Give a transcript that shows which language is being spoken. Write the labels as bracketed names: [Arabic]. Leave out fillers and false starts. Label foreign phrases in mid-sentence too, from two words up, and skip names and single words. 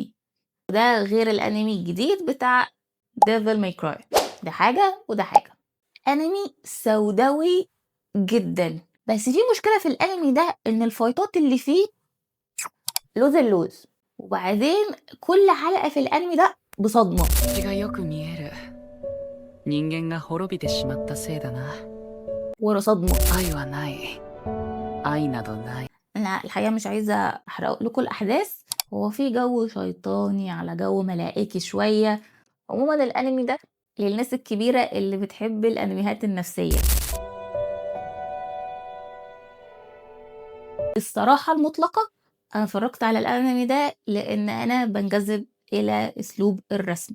[Arabic] ده غير الانمي الجديد بتاع Devil May Cry. ده حاجة وده حاجة. انمي سوداوي جدا، بس في مشكلة في الانمي ده ان الفايتات اللي فيه لوز اللوز، وبعدين كل حلقة في الانمي ده بصدمة. [Japanese] 気がよく見える。人間が滅びてしまったせいだな。 [Arabic] ورا صدمة. [Japanese] 愛はない。愛などない。 [Arabic] انا الحقيقة مش عايزة احرق لكم الاحداث. هو في جو شيطاني على جو ملائكي شوية. عموما الانمي ده للناس الكبيرة اللي بتحب الانميات النفسية. الصراحة المطلقة، أنا اتفرجت على الأنمي ده لأن أنا بنجذب إلى أسلوب الرسم.